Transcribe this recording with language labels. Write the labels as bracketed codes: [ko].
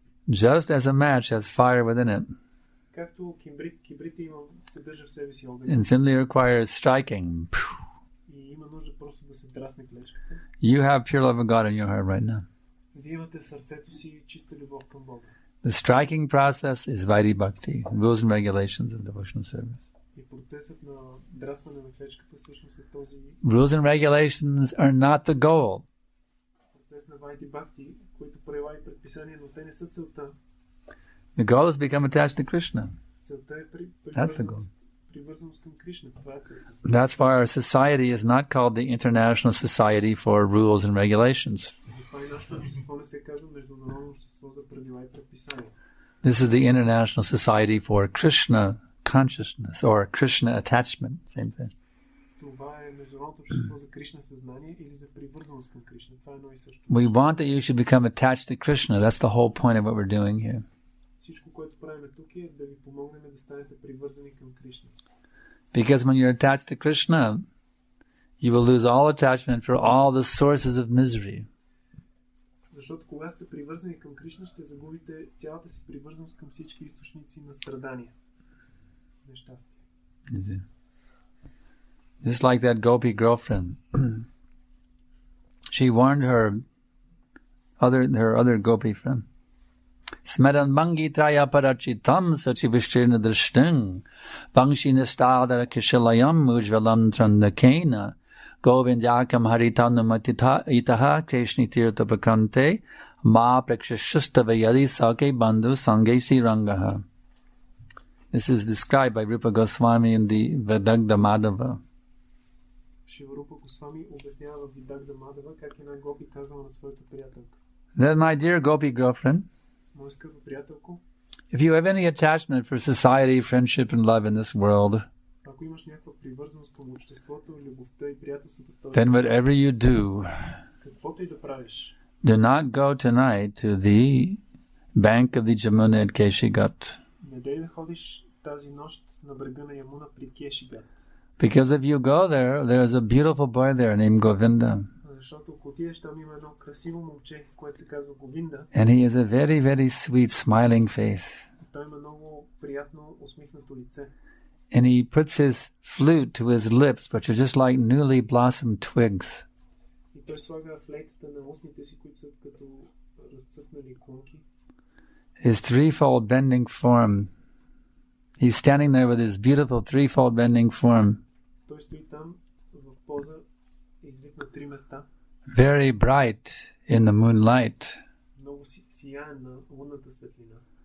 [en] Just as a match has fire within it, [bg] Както кибрите съдържа в себе си огън [en] and simply requires striking, [bg] и има нужда просто да се драсне клечката, [en] you have pure love of God in your heart right now. [bg] вие имате в сърцето си чиста любов към Бога. [en] The striking process is Vaidhi Bhakti, rules and regulations of devotional service. [bg] И процесът на драсване на клечката всъщност е този [en] Rules and regulations are not the goal. [bg] процес на Вайди Бхакти, които правила и предписания, но те не са целта. [en] The goal is to become attached to Krishna. [bg] Целта е [en] That's the goal. [bg] привързаност към Кришна. Това е целта. [en] That's why our society is not called the International Society for Rules and Regulations. [bg] Затова и нашето общество не се казва Международно общество за правила и предписания. This is the International Society for Krishna Consciousness or Krishna Attachment. Same thing. Това това е международното общество за Кришна съзнание или за привързаност към Кришна. Това е едно и също. [en] We want that you should become attached to Krishna. That's the whole point of what we're doing here. [bg] Всичко, което правим тук е да ви помогнем да станете привързани към Кришна. [en] Because when you're attached to Krishna, you will lose all attachment for all the sources of misery. [bg] Защото когато сте привързани към Кришна, ще загубите цялата си привързаност към всички източници на страдания. Нещастие. [en] Just like that Gopi girlfriend. She warned her other Gopi friend. [sa] Smeran mangi traya parachitam sachi vishtirna drishting vangshi nistadara kishalayam ujvalam trandakena govindyakam haritanam itaha krishni tirtapakante ma prakshashastava yadi sake bandhu sange sirangaha. [en] This is described by Rupa Goswami in the Vidagdha Madhava. [bg] Шива Госвами обяснява в Видагда Мадава как една гопи казала на своята приятелка. [en] Then, my dear Gopi girlfriend, [bg] моя скъпа приятелко, [en] if you have any attachment for society, friendship, and love in this world, [bg] ако имаш някаква привързаност към обществото, любовта и приятелството в този [en] then whatever you do, [bg] каквото и да правиш, [en] do not go tonight to the bank of the Jamuna at Keshigat. [bg] Не дей да ходиш тази нощ на брега на Ямуна при Кешигат. [en] Because if you go there is a beautiful boy there named Govinda. [bg] Защото ако отидеш там има едно красиво момче, което се казва Говинда. [en] And he has a very, very sweet smiling face. [bg] Той има много приятно усмихнато лице. [en] And he puts his flute to his lips, which are just like newly blossomed twigs. [bg] И той слага флейтата на устните си, които са като разцъфнали клонки. [en] His threefold bending form. He's standing there with his beautiful threefold bending form. [bg] Той стои там в поза, извит на три места. [en] Very bright in the moonlight. [bg] Много сияен на лунната светлина.